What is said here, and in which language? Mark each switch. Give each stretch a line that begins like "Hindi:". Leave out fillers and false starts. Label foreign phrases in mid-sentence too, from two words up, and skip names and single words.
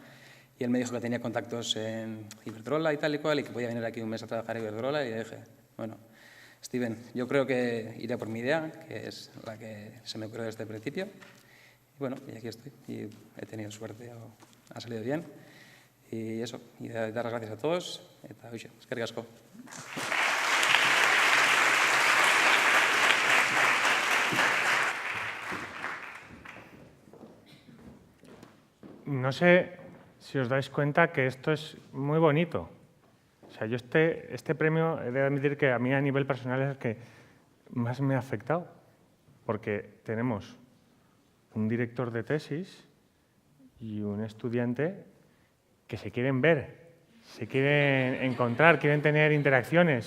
Spanish: Y él me dijo que tenía contactos en Iberdrola y tal y cual, y que podía venir aquí un mes a trabajar en Iberdrola, y le dije, bueno, Steven, yo creo que iré por mi idea, que es la que se me ocurrió desde el principio. Y bueno, y aquí estoy, y he tenido suerte, ha salido bien. Y eso, y dar las gracias a todos.
Basque: Eta, hoxe, eskerrik asko.
Spanish: No sé si os dais cuenta que esto es muy bonito. O sea, yo este premio he de admitir que a mí a nivel personal es el que más me ha afectado, porque tenemos un director de tesis y un estudiante que se quieren ver, se quieren encontrar, quieren tener interacciones.